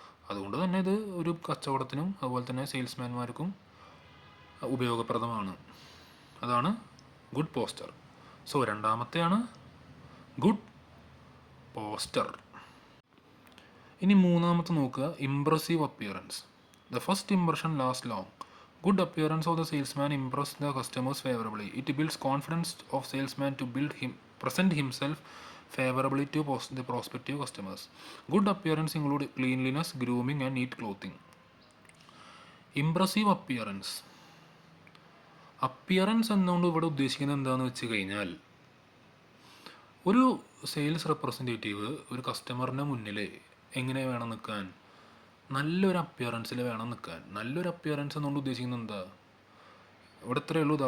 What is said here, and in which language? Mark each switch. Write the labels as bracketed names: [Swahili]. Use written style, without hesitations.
[Malayalam] അതുകൊണ്ട് തന്നെ ഇത് ഒരു കച്ചവടത്തിനും അതുപോലെ തന്നെ സെയിൽസ്മാൻമാർക്കും ഉപയോഗപ്രദമാണ്. അതാണ് good poster. So രണ്ടാമത്തെയാണ് good poster. ഇനി മൂന്നാമത്തെ നോക്കുക, impressive appearance. [English] The first impression last long. Good appearance of the salesman impress the customers favorably. It builds confidence of salesman to present himself favorably to the prospective customers. Good appearance include cleanliness, grooming and neat clothing. Impressive appearance. [Malayalam] Appearance എന്നുകൊണ്ട് ഇവിടെ ഉദ്ദേശിക്കുന്നത് എന്താണെന്ന് വെച്ച് കഴിഞ്ഞാൽ, ഒരു sales representative ഒരു കസ്റ്റമറിൻ്റെ മുന്നിൽ എങ്ങനെ വേണം നിൽക്കാൻ? നല്ലൊരു അപ്പിയറൻസിൽ വേണം നിൽക്കാൻ. നല്ലൊരു അപ്പിയറൻസ് എന്നുകൊണ്ട് ഉദ്ദേശിക്കുന്നത് എന്താ? ഇവിടെ ഇത്രയേ ഉള്ളൂ.